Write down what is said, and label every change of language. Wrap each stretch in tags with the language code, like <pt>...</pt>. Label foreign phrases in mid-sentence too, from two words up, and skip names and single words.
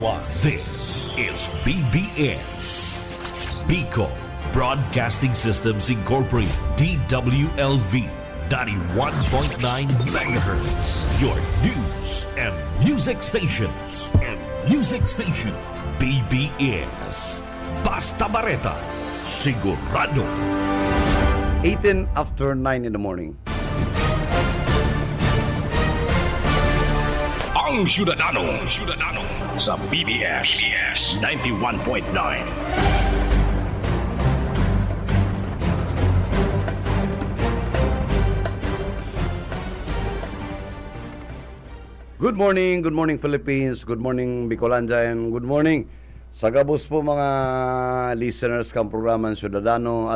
<en>This is BBS, Bicol Broadcasting Systems Incorporated, DWLV, 91.9 MHz, your news and music stations.</en> <bik>BBS, Basta Bareta, sigurado.</bik> <en>18 after 9 in the morning.</en> <bik>Ang Syudadano sa BBS 91.9.</bik> <en>Good morning Philippines, good morning Bicolanja, and good morning</en> <bik>sa gabos po mga listeners kang programang Syudadano.</bik>